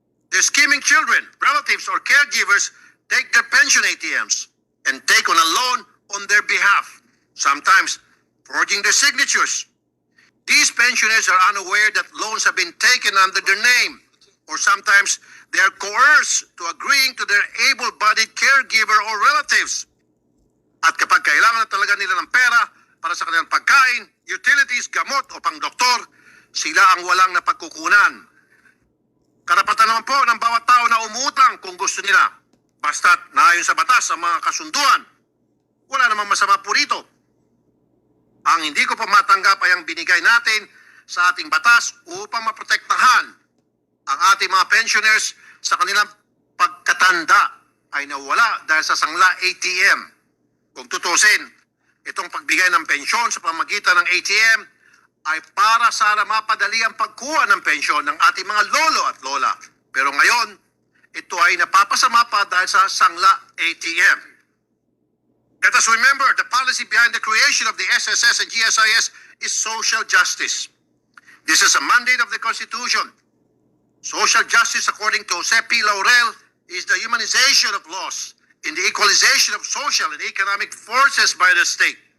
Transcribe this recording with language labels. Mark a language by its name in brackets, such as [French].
[English] Their scheming children, relatives, or caregivers take their pension ATMs and take on a loan on their behalf, sometimes forging their signatures. These pensioners are unaware that loans have been taken under their name, or sometimes they are coerced to agreeing to their able-bodied caregiver or relatives. [Filipino] At kapag kailangan na talaga nila ng pera para sa kanilang pagkain, utilities, gamot o pang-doktor, sila ang walang napagkukunan. Karapatan naman po ng bawat tao na umutang kung gusto nila. Basta't naayon sa batas ang mga kasunduan, wala namang masama po rito. Ang hindi ko pa matanggap ay ang binigay natin sa ating batas upang maprotektahan ang ating mga pensioners sa kanilang pagkatanda ay nawala dahil sa Sangla-Atm. Kung tutusin, itong pagbigay ng pensyon sa pamagitan ng ATM ay para sana mapadali ang pagkuha ng pensyon ng ating mga lolo at lola. Pero ngayon, ito ay napapasama pa dahil sa Sangla-Atm. [English] Let us remember, the policy behind the creation of the SSS and GSIS is social justice. This is a mandate of the Constitution. Social justice, according to Jose P. Laurel, is the humanization of laws in the equalization of social and economic forces by the state.